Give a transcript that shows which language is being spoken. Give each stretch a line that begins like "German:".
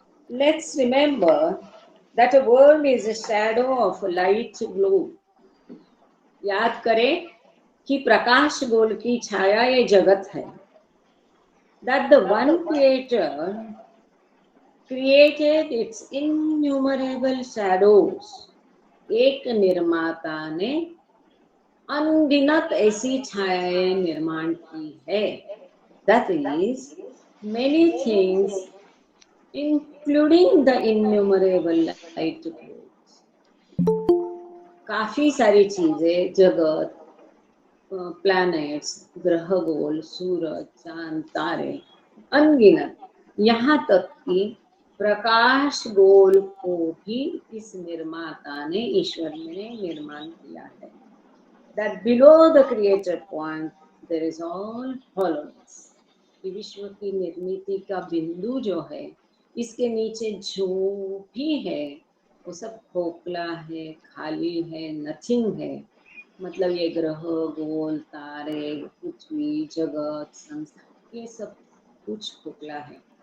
English: Let's remember that a world is a shadow of a light globe.
Hindi: याद करें कि प्रकाश गोल की छाया ये जगत है।
English: That the one creator created its innumerable shadows.
Hindi: एक निर्माता ने अनगिनत ऐसी छायाएं निर्माण की है।
English: That is, many things including the innumerable light globes.
Hindi: काफी सारी चीजें, जगत, प्लैनेट्स, ग्रह गोल, सूरज, चांद, तारे, अनगिनत, यहाँ तक कि प्रकाश गोल को भी इस निर्माता ने, ईश्वर ने निर्माण किया है।
English: That below the created point there is all hollowness.
Hindi: कि विश्व की निर्मिति का बिंदु जो है, इसके नीचे जो भी है वो सब खोखला है, खाली है, नथिंग है। मतलब ये ग्रह, गोल, तारे, पृथ्वी, जगत, संसार, ये सब कुछ खोखला है।